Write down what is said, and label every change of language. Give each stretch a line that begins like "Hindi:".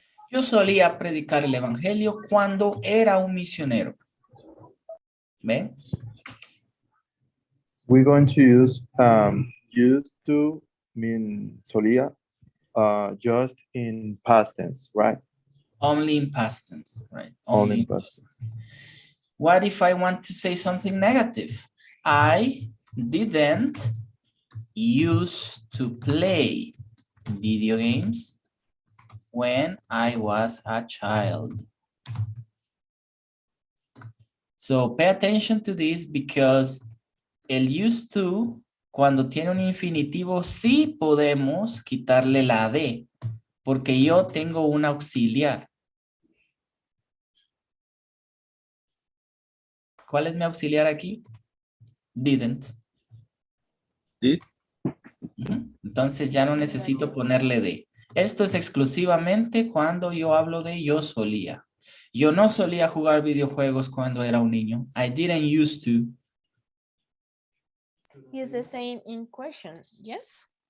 Spanish: Yo solía predicar el evangelio cuando era un misionero. ¿Ven?
English: We're going to use used to mean solía just in past tense, right? Only in past tense, right? Only in past tense. What if I want to say something negative? I didn't used to play video games when I was a child. So pay attention to this because
Spanish: el used to, cuando tiene un infinitivo, sí podemos quitarle la D, porque yo tengo un auxiliar. ¿Cuál es mi auxiliar aquí?
English: Didn't. Did.
Spanish: Entonces ya no necesito ponerle D. Esto es exclusivamente cuando yo hablo de yo solía. Yo no solía jugar videojuegos cuando era un niño.
English: I didn't used to. Is the same in question, yes?